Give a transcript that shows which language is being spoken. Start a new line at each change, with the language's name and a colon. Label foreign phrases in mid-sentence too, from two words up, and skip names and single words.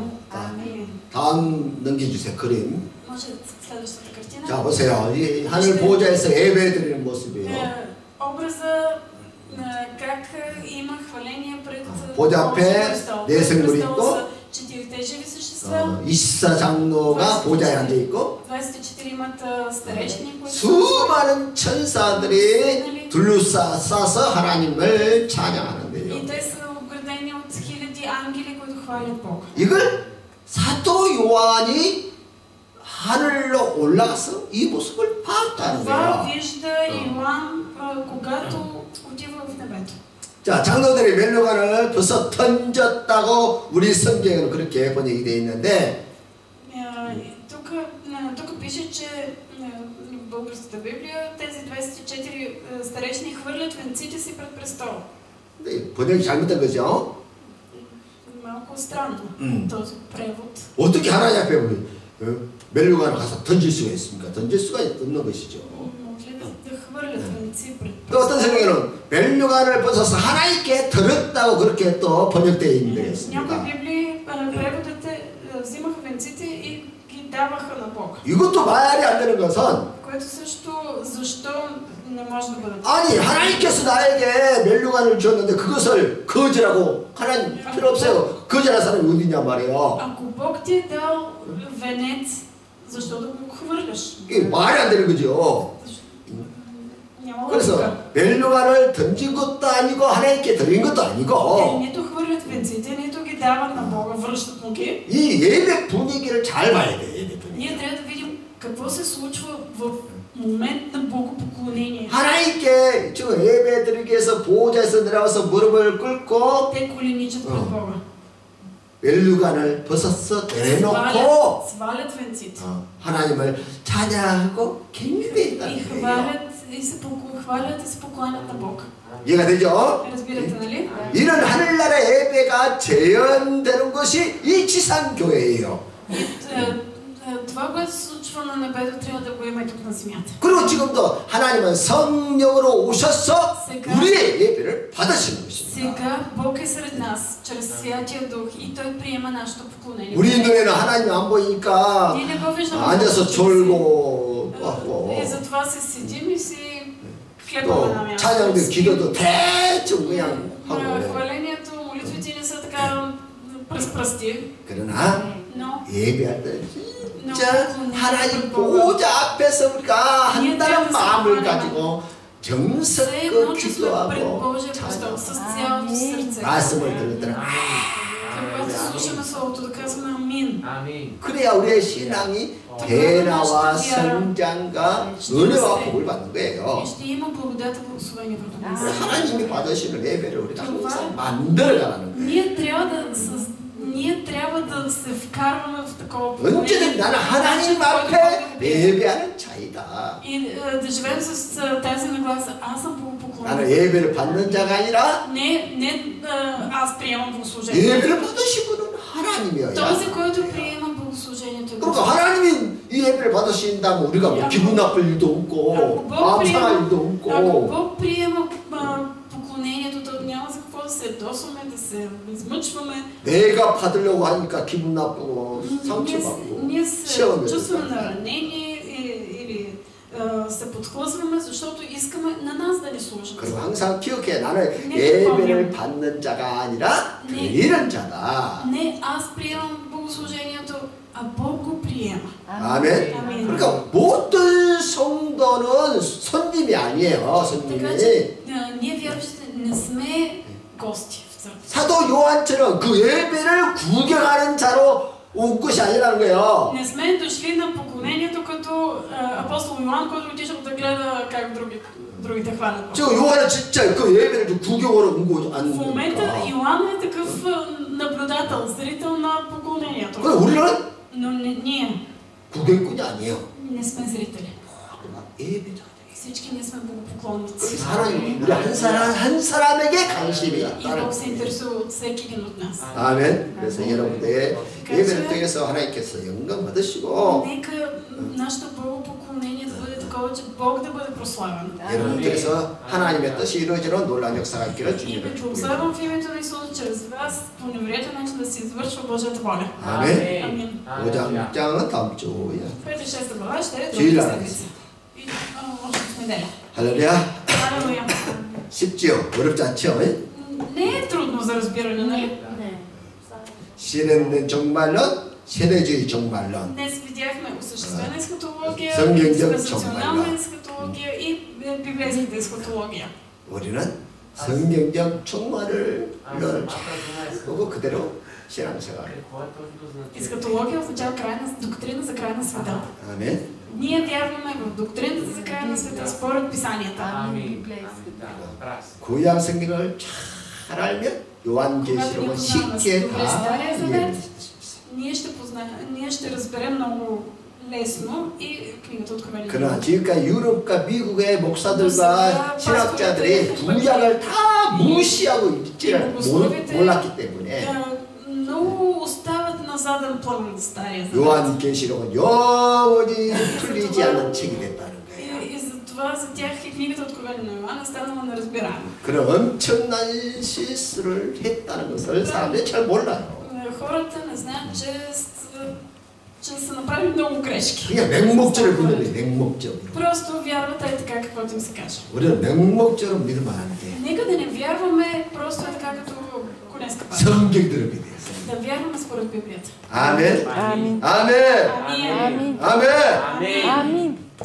Bulgarian: Амин.
Korean: 다음 넘겨주세요. 그림.
Bulgarian: Може следващата картина.
Korean: 자, 보세요. 이 하늘 보호자에서 예배 드리는 모습이에요.
Bulgarian: Образа как има хваление пред
Korean: 보좌 앞에 네 생물이 있고
Bulgarian: четирите живи същества.
Korean: 24장로가 보좌에 앉아 있고
Bulgarian: 24-мата старейшини, които
Korean: 수많은 천사들이 둘러싸서 하나님을 찬양하는데요.
Bulgarian: и те са обградени от хиляди ангели, които хвалят Бога.
Korean: 이걸 사도 요한이 하늘로 올라가서 이 모습을 봤다는
Bulgarian: Това
Korean: 거예요.
Bulgarian: вижда Йоан, когато отива в небето.
Korean: 자, 장로들이 멜로간을 벌써 던졌다고 우리 성경에는 그렇게 번역이 되어 있는데
Bulgarian: тук пише, че в българската Библия тези 24 старейшини хвърлят венците си пред престола.
Korean: 번역이 잘못된 거죠.
Bulgarian: Малко странно този превод.
Korean: 어떻게 하나님 앞에 멜로간을 가서 던질 수가 있습니까? 던질 수가 없는 것이죠. 또 어떤 성경에는 멜로간을 벗어서 하나님께 드렸다고 그렇게 또 번역되어 있는 데 있습니다.
Bulgarian: някои библии преводите взимаха венците и ги даваха на Бог.
Korean: 이것도 말이 안 되는 것은
Bulgarian: Което също, защо не може да бъде?
Korean: 아니 하나님께서 나에게 멸류관을 주었는데 그것을 거지라고 하나님 필요 없어요. 거지라는 사람이 어디냐 말이에요.
Bulgarian: Ако Бог ти е дал венец, защо да го хвърляш?
Korean: 이게 말이 안 되는 거죠.
Bulgarian: Няма логика.
Korean: 그래서 멸류관을 던진 것도 아니고 하나님께 드린 것도
Bulgarian: Те
Korean: 아니고
Bulgarian: нито хвърлят венците, нито ги дават на Бога, връщат му ги.
Korean: 이 예배 분위기를 잘 봐야 돼. 예배 분위기.
Bulgarian: Ние трябва да видим какво се случва в момент на богопоклонение.
Korean: 하나님께 저 예배 드리기 위해서 보호자에서 내려와서 무릎을 꿇고
Bulgarian: Те коленичат пред Бога.
Korean: 멸류관을 벗어서 내놓고
Bulgarian: свалят венците.
Korean: 하나님을 찬양하고 경배했다는
Bulgarian: И
Korean: 거예요.
Bulgarian: хвалят и се покланят на Бог.
Korean: 이해가 되죠?
Bulgarian: Разбирате, нали?
Korean: 이런 하늘나라 예배가 재현되는 것이 이 지상교회예요.
Bulgarian: И това, което се случва на небето, трябва да го има и тук на земята.
Korean: 그리고 지금도 하나님은 성령으로 오셔서
Bulgarian: сега,
Korean: 우리의 예배를 받으시는 것입니다.
Bulgarian: Сега Бог е сред нас, чрез Святия Дух, и Той приема нашето поклонение.
Korean: 우리 눈에는 하나님 안 보이니까
Bulgarian: Ние не го виждаме.
Korean: 앉아서 졸고 하고
Bulgarian: И затова се седим и си
Korean: 또
Bulgarian: хлебаме на място.
Korean: 찬양도 기도도 대충 그냥 하고
Bulgarian: Хвалението, молитвите не са така през пръсти.
Korean: 그러나
Bulgarian: Но
Korean: 예배할 때 진짜 하나님 보호자 앞에서 우리가 한다는 마음을 가지고 정성껏 기도하고 찬양하고 말씀을 들을 때는
Bulgarian: когато слушаме Словото, да казваме амин.
Korean: 그래야 우리의 신앙이 변화와 성장과 은혜와 복을 받는 거예요.
Bulgarian: Ще има благодат и благословение върху нас.
Korean: 하나님이 받으시는 예배를 우리가 항상 만들어가는 거예요.
Bulgarian: Ние трябва да се вкарваме в такова
Korean: 언제든 나는 하나님 앞에 예배하는 자이다.
Bulgarian: И да живеем с тази нагласа. Аз съм богопоклонник.
Korean: 나는 예배를 받는 자가 아니라
Bulgarian: Не аз приемам богослужение.
Korean: 예배를 받으신 분은 하나님이어야.
Bulgarian: Този, който приема богослужението е Бог.
Korean: 그러니까 하나님이 이 예배를 받으신다면 우리가 뭐 기분 나쁠 일도 없고 마음 상할 일도
Bulgarian: Ако
Korean: 없고
Bulgarian: Бог приема поклонението, то няма за какво да се ядосваме, да се измъчваме.
Korean: 내가 받으려고 하니까 기분 나쁘고 상처받고
Bulgarian: Ние се
Korean: 시험을
Bulgarian: чувстваме наранени или се подхлъзваме, защото искаме на нас да ни служат.
Korean: 그리고 항상 기억해. 나는 예배를 받는 자가 아니라 드리는 자다.
Bulgarian: Не аз приемам богослужението, а Бог го приема.
Korean: 아멘. 그러니까 모든 성도는 손님이 아니에요. 손님이.
Bulgarian: Така че ние вярващите не сме гости в църква.
Korean: 사도 요한처럼 그 예배를 구경하는 자로 온 것이 아니라는 거예요.
Bulgarian: Не сме дошли на поклонението като апостол Йоан, който отишъл да гледа как другите хвалят.
Korean: 저 요한은 진짜 그 예배를 구경하러 온 거
Bulgarian: В момента
Korean: 아닙니까?
Bulgarian: Йоан е такъв наблюдател, зрител на поклонението.
Korean: 그럼 우리는
Bulgarian: Но ние
Korean: 구경꾼이 아니에요.
Bulgarian: не сме зрители.
Korean: 예배자.
Bulgarian: Всички ние сме богопоклонници.
Korean: 하나님 우리 한 사람에게 관심이
Bulgarian: И
Korean: 있다는
Bulgarian: Бог се
Korean: 거예요.
Bulgarian: интересува от всеки един от нас.
Korean: 아멘. 그래서 여러분들의 예배를 통해서 하나님께서 영광 받으시고
Bulgarian: Нека нашето богопоклонение да бъде такова, че Бог да бъде прославен.
Korean: 여러분들께서 하나님의 뜻이 이루어지는 놀라운 역사가 있기를
Bulgarian: И
Korean: 주님을
Bulgarian: ви
Korean: 축복합니다.
Bulgarian: прославям в името на Исус чрез вас по невероятен начин да се извършва Божията воля.
Korean: 아멘.
Bulgarian: Амин.
Korean: 5장 6장은 다음 주에.
Bulgarian: 5-6 глава ще е
Korean: 주일
Bulgarian: друга
Korean: 날에.
Bulgarian: седмица. И още в неделя.
Korean: 할렐루야.
Bulgarian: Алелуя.
Korean: 쉽지요? 어렵지 않죠?
Bulgarian: Не е трудно за разбиране, нали?
Korean: 실현된 종말론, 세대주의 종말론.
Bulgarian: Днес видяхме осъществена есхатология,
Korean: 성경적
Bulgarian: диспенсационална
Korean: 종말론.
Bulgarian: есхатология и библейската есхатология.
Korean: 우리는 성경적 종말을 보고 그대로 신앙생활을.
Bulgarian: Есхатология означава доктрина за края на света.
Korean: 아멘.
Bulgarian: Ние вярваме в доктрината за края на света според писанията.
Korean: 구약 성경을 잘 알면 요한계시록은 쉽게 다 이해할 수 있습니다.
Bulgarian: Ние ще разберем много лесно и книгата Откровение.
Korean: 그러나 지금까지 유럽과 미국의 목사들과 신학자들이 구약을 다 무시하고 있지를 몰랐기 때문에
Bulgarian: много остават на заден план Стария Завет.
Korean: 요한계시록은 영원히 풀리지 않는 책이 됐다는 거예요.
Bulgarian: И за това за тях и книгата Откровение на Йоанна станала неразбираема.
Korean: 그런 엄청난 실수를 했다는 것을 사람들이 잘 몰라요.
Bulgarian: Хората не знаят, че са направили много грешки.
Korean: 그냥 맹목적으로 믿는 거예요. 맹목적으로.
Bulgarian: Просто вярват е така, каквото им се каже.
Korean: 우리는 맹목적으로 믿으면 안 돼.
Bulgarian: Нека да не вярваме просто е така, като конеска пак.
Korean: 성경대로 믿어요.
Bulgarian: Да вярваме според Библията.
Korean: 아멘. 아멘. 아멘.
Bulgarian: Амин.
Korean: 아멘. 아멘. 아멘.